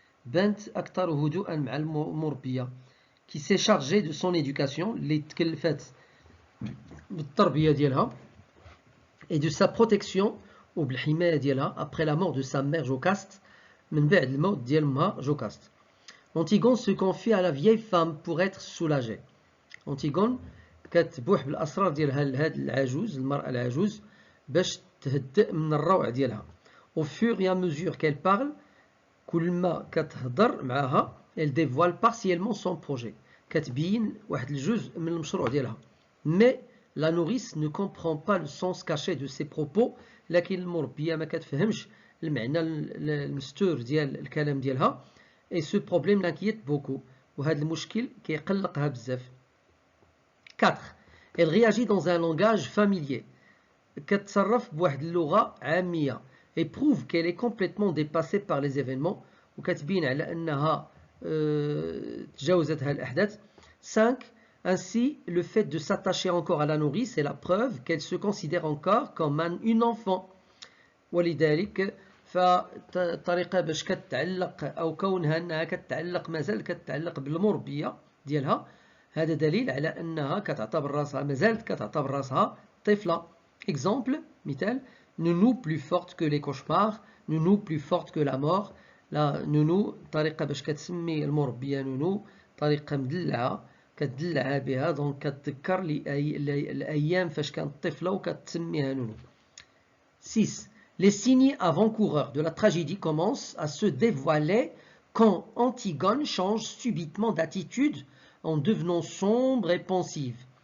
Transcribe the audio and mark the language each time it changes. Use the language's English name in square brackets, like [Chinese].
[Arabic] بنت أكثر هدوءا مع المربية [French] qui s'est chargée de son éducation [Arabic] اللي تكلفت بالتربية ديالها [French] et de sa protection [Arabic] وبالحماية ديالها [French] après la mort de sa mère [Arabic] Jocaste من بعد الموت ديال امها Jocaste. [French] Antigone se confie à la vieille femme pour être soulagée. [Arabic] Antigone كتبوح بالاسرار ديالها لهاد العجوز المرأة العجوز باش تهدئ من الروع ديالها. [French] Au fur et à mesure qu'elle parle, [Arabic] كل ما كتهضر معاها [French] elle dévoile partiellement son projet. [Arabic] كتبين واحد الجزء من المشروع ديالها. [French] Mais la nourrice ne comprend pas le sens caché de ses propos, [Arabic] لكن المربية ما كتفهمش المعنى المستور ديال الكلام ديالها. [French] Et ce problème l'inquiète beaucoup. [Arabic] وهذا المشكل كيقلقها بزاف. 4. [French] Elle réagit dans un langage familier. [Arabic] كتصرف بواحد اللغة عامية. [French] Et prouve qu'elle est complètement dépassée par les événements. [Arabic] وكتبين على أنها تجاوزتها الأحداث. 5. [French] Ainsi, le fait de s'attacher encore à la nourrice est la preuve qu'elle se considère encore comme une enfant. [Arabic] ولذلك فالطريقة باش كتعلق أو كونها أنها كتعلق مازال كتعلق بالمربية ديالها هذا دليل على أنها كتعتبر راسها مازالت كتعتبر راسها طفلة. [French] Exemple, [Arabic] مثال, [French] nounou plus forte que les cauchemars, nounou plus forte que la mort. [Arabic] لا نونو طريقة باش كتسمي المربية نونو طريقة مدلعة كتدلعها بها دونك كتذكر الأيام فاش كانت طفلة وكتسميها نونو. 6. [French] Les signes avant-coureurs de la tragédie commencent à se dévoiler quand Antigone change subitement d'attitude en devenant sombre et pensive.